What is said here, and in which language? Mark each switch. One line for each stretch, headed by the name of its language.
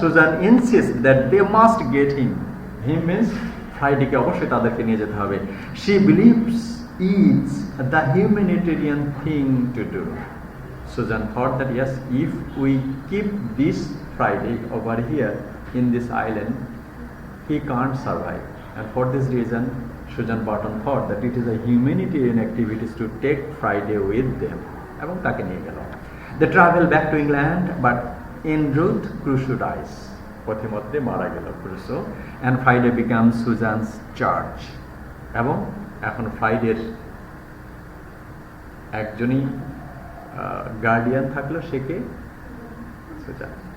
English: Susan insist that they must get him means
Bangla: ফ্রাইডেকে অবশ্যই তাদেরকে নিয়ে যেতে হবে।
English: She believes it's the humanitarian thing to do. Susan thought that yes, if we keep this Friday over here in this island, he can't survive. And for this reason, Susan Barton thought that it is a humanitarian activity to take Friday with them.
Bangla: এবং তাকে নিয়ে গেল।
English: They travel back to England, but en route Crusoe dies.
Bangla: পথে মধ্যে মারা গেল
English: Crusoe, and Friday becomes Susan's charge.
Bangla: এবং এখন ফ্রাইডের একজনই গার্ডিয়ান থাকলো, সে কে? সুজান।